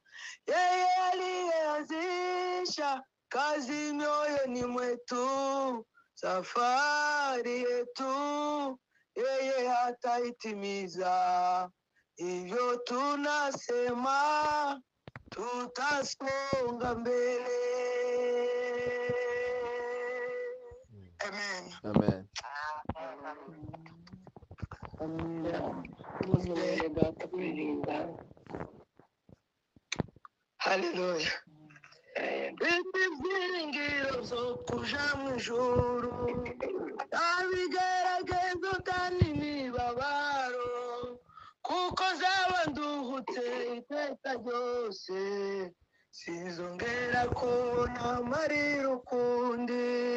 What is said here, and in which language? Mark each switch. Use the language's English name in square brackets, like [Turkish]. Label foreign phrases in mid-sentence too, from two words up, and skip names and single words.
[Swahili] Yeye aliyeanzisha kazi mioyoni mwetu, safari yetu yeye ataitimiza. Hivyo tunasema tutasonga mbele. Amen. Amen. Haleluya. [Rundi] Ibyiringiro zo kuja mu ijuru, abigeragezo tani imibabaro, kuko zaba nduhutse iteka ryose, sinzongera kubona amarira ukundi.